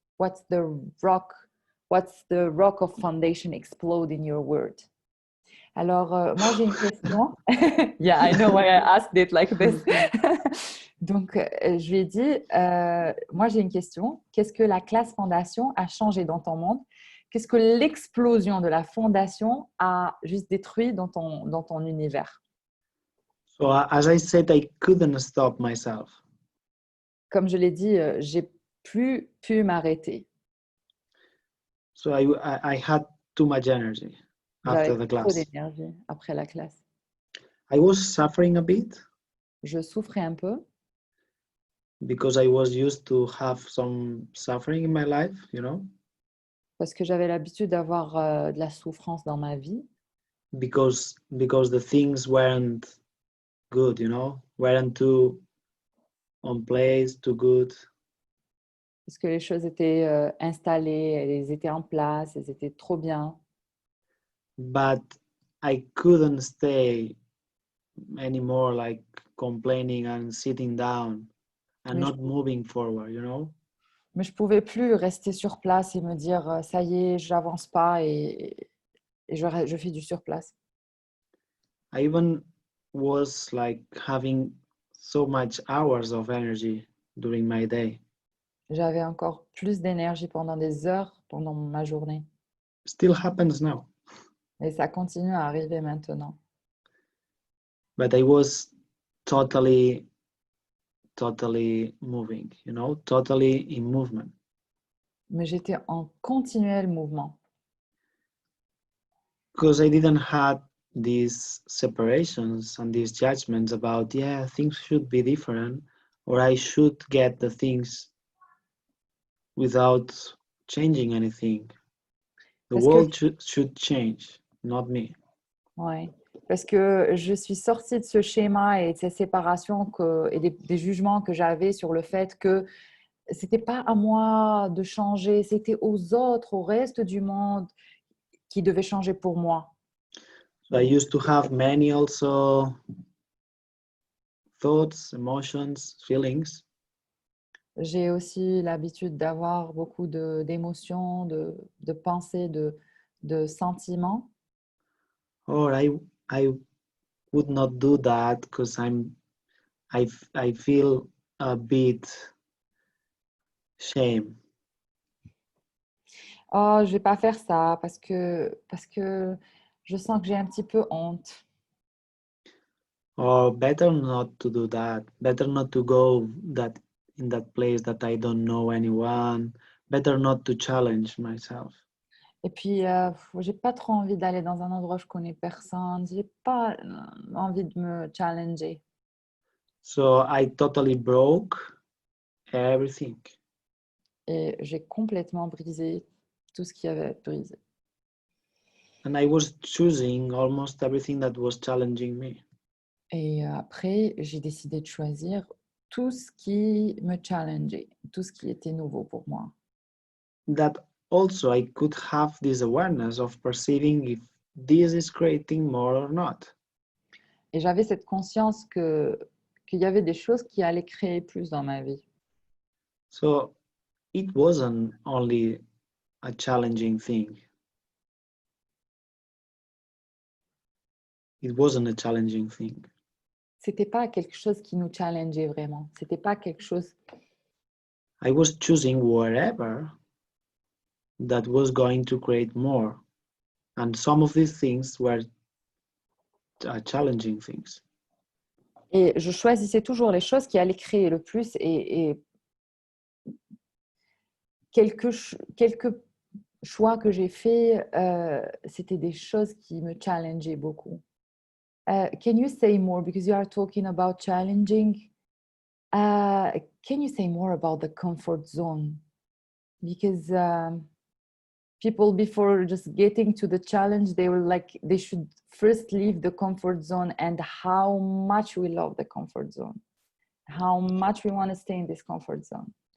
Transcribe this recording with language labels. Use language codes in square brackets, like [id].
[en] What's the rock of foundation explode in your world? [fr] Alors, moi, j'ai une question. [en] Yeah, I know why I asked it like this. [fr] Donc, je lui ai dit, moi, j'ai une question. Qu'est-ce que la classe Fondation a changé dans ton monde? Qu'est-ce que l'explosion de la Fondation a juste détruit dans ton univers? [en] So as I said, I couldn't stop myself. [fr] Comme je l'ai dit, j'ai plus pu m'arrêter. [en] So I had too much energy after [fr] J'avais [en] the [fr] trop [en] class. [fr] d'énergie après la classe. [en] I was suffering a bit [fr] Je souffrais un peu [en] because I was used to have some suffering in my life, you know, [fr] parce que j'avais l'habitude d'avoir de la souffrance dans ma vie, [en] because the things weren't good, you know, weren't too on place, too good. [fr] parce que les choses étaient installées, elles étaient en place, elles étaient trop bien. [en] But I couldn't stay anymore, like complaining and sitting down and [fr] Mais je, [en] not moving forward, you know. [fr] mais je pouvais plus rester sur place et me dire ça y est, j'avance pas et je fais du surplace. [en] I even was like having so much hours of energy during my day. [fr] J'avais encore plus d'énergie pendant des heures pendant ma journée. [en] Still happens now, [fr] Et ça continue à arriver maintenant. [en] but I was totally moving, you know, totally in movement. [fr] Mais j'étais en continuel mouvement. [en] Because I didn't have these separations and these judgments about, yeah, things should be different, or I should get the things without changing anything. The [fr] Parce que, [en] world should change, not me. [fr] ouais, parce que je suis sortie de ce schéma et de ces séparations et des jugements que j'avais sur le fait que c'était pas à moi de changer, c'était aux autres, au reste du monde qui devait changer pour moi. [en] So I used to have many also thoughts, emotions, feelings. [fr] J'ai aussi l'habitude d'avoir beaucoup d'émotions, de pensées, de sentiments. [en] Or I would not do that because I feel a bit shame. [fr] Oh, je vais pas faire ça parce que je sens que j'ai un petit peu honte. [en] Or better not to do that. Better not to go that in that place that I don't know anyone. Better not to challenge myself. [fr] Et puis, j'ai pas trop envie d'aller dans un endroit où je connais personne. J'ai pas envie de me challenger. [en] So I totally broke everything. [fr] Et j'ai complètement brisé tout ce qui avait à être brisé. [en] And I was choosing almost everything that was challenging me. [fr] Et après, j'ai décidé de choisir tout ce qui me challengeait, tout ce qui était nouveau pour moi. [en] That also I could have this awareness of perceiving if this is creating more or not. [fr] Et j'avais cette conscience qu'il y avait des choses qui allaient créer plus dans ma vie. [en] So it wasn't only a challenging thing. It wasn't a challenging thing. [fr] C'était pas quelque chose qui nous challengeait vraiment. C'était pas quelque chose. [en] I was choosing whatever that was going to create more. And some of these things were challenging things. [fr] Et je choisissais toujours les choses qui allaient créer le plus. Et quelques choix que j'ai faits, c'était des choses qui me challengeaient beaucoup. [en] Can you say more, because you are talking about challenging? Can you say more about the comfort zone? Because people, before just getting to the challenge, they should first leave the comfort zone, and how much we love the comfort zone, how much we want to stay in this comfort zone.